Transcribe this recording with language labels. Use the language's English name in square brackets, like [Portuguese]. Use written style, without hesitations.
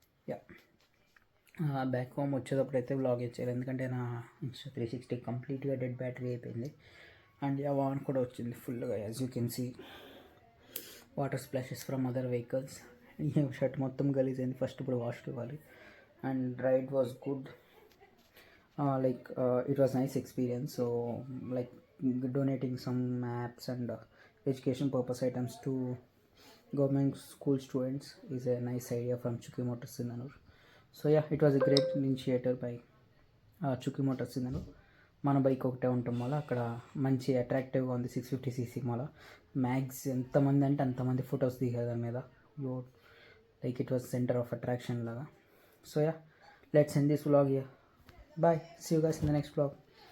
[English] Yeah. [Telugu] Back home వచ్చేటప్పుడు అయితే vlog ఇచ్చారు, ఎందుకంటే నా ఇన్స్టా 360 కంప్లీట్గా డెడ్ బ్యాటరీ అయిపోయింది. [English] and [Telugu] ఆ వాన్ కూడా వచ్చింది ఫుల్గా, [English] As you can see water splashes from other vehicles. [Telugu] ఈ షర్ట్ మొత్తం గలీజ్ అయింది, ఫస్ట్ ఇప్పుడు వాష్కి ఇవ్వాలి. [English] And ride was good, like it was nice experience. So like donating some maps and education purpose items to government school students is a nice idea from Chuki Motors Sindanur. So yeah, it was a great initiative by Chuki Motors Sindanur. [Telugu] మన bike ఒకటే ఉండటం వల్ల అక్కడ మంచి అట్రాక్టివ్గా ఉంది. 650cc వల్ల max ఎంతమంది అంటే అంతమంది ఫొటోస్ దిగారు దాని మీద. [English] Like it was centre of attraction లాగా. So yeah, let's end this vlog here. Bye, see you guys in the next vlog.